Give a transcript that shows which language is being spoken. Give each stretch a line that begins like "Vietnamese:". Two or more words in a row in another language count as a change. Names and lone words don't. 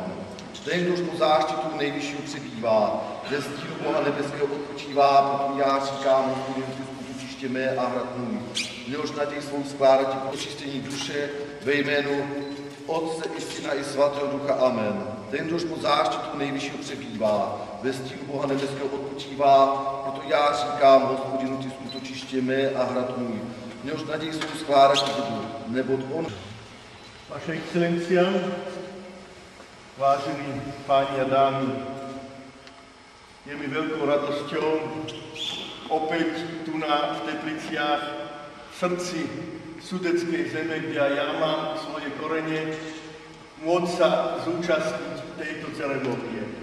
Czech: Ten, kdož pod záštitou nejvyššího přebývá, ve stínu Boha nebeského odpočívá, proto já říkám, Hospodinu, ty útočiště mé a hrad můj, v něhož naději svou skládat ti budu, očistění duše ve jménu Otce i Syna i Svatého Ducha. Amen. Ten, kdož pod záštitou nejvyššího přebývá, ve stínu Boha nebeského odpočívá, proto já říkám, Hospodinu, ty útočiště mé a hrad můj, v něhož naději svou skládat ti budu, neboť on...
Slovak: Vaše excelencia, vážení páni a dámy, je mi veľkou radosťou opäť tu v Tepliciach, v srdci sudeckej zeme, kde aj ja mám svoje korene, môcť sa zúčastniť tejto ceremonie.